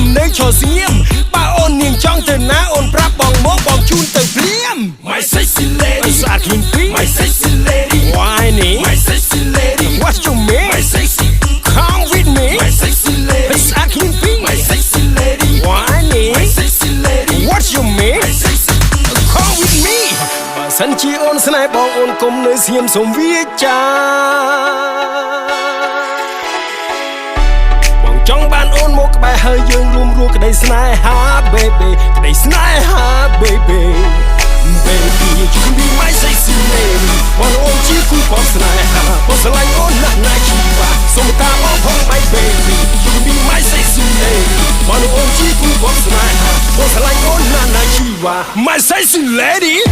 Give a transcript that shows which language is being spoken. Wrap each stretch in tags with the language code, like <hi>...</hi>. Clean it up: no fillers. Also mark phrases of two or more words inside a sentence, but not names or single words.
<km>ឈរស្ងៀមបើអូននាងចង់ទៅណាអូនប្រាប់បងមកបងជូនទៅភ្លាម</km> <en>My sexy lady</en> <km>ស្អាតឃ្លីនពី</km> <en>My sexy lady Why me My sexy lady What you mean My sexy Come with me My sexy lady</en> <km>ស្អាតឃ្លីនពី</km> <en>My sexy lady Why me My sexy lady What you mean My sexy Come with me</en> <km>បើសិនជាអូនស្នេហ៍បងអូនកុំនៅស្ងៀមសូមវាចា ចង់បានអូនមកក្បែរហើយយើងរួមរស់ក្តីស្នេហា baby ក្តីស្នេហា</km> <en>baby baby you can be my sexy lady</en> <km>បងអូនជាគូបងស្នេហាបងស្រឡាញ់អូនណាស់ណាស់ជីវ៉ាសូមតាមបងផង</km> <en>my baby you can be my sexy lady</en> <km>បងអូនជាគូបងស្នេហាបងស្រឡាញ់អូនណាស់ណាស់ជីវ៉ា</km> <en>my sexy lady</en>